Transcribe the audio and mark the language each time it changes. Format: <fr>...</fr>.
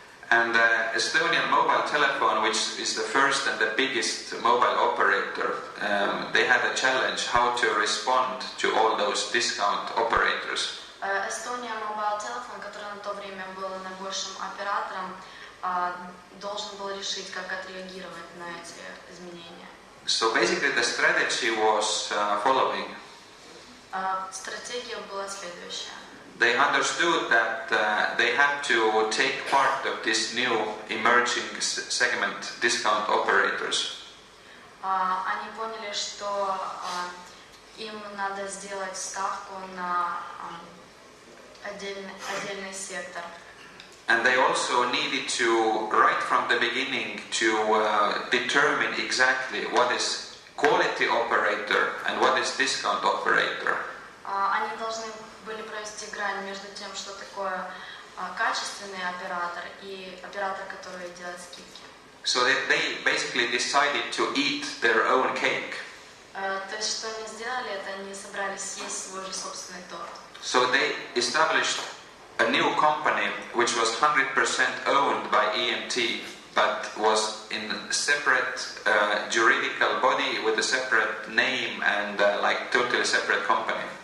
<en>And Estonian mobile telephone, which is the first and the biggest mobile operator, they had a challenge how to respond to all those discount operators.</en> <ru>Estonia Mobile Telephone, который на то время был наибольшим оператором, должен был решить, как отреагировать на эти изменения.</ru> <en>So basically the strategy was following.</en> <ru>Стратегия была следующая.</ru> <en>They understood that they had to take part of this new emerging segment, discount operators.</en> <ru>Они поняли, что им надо сделать ставку на отдельный сектор.</ru> <en>And they also needed to, right from the beginning, to determine exactly what is quality operator and what is discount operator.</en> <ru>Они должны были провести грань между тем, что такое качественный оператор и оператор, который делает скидки.</ru> <en>So they basically decided to eat their own cake.</en> <ru>То есть, что они сделали, это они собрались съесть свой же собственный торт.</ru> <en>So they established a new company which was 100% owned by EMT, but was in a separate juridical body with a separate name and like totally separate company.</en>